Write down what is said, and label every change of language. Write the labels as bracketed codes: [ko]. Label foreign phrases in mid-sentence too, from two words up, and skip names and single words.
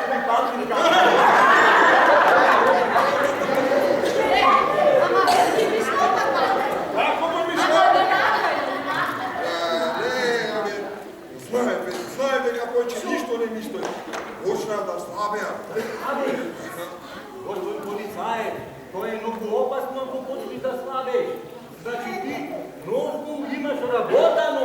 [mk] Baltica. Ама ти ми што така? Kako bi mi Ама šlo? да направи, да направи. Ne, znajem дека повеќе ништо не ми стои. Почнав да слабеам. Абе, господин полицаец, тоа е многу опасно ако почнеш да слабеш. Значи ти многу имаш работано.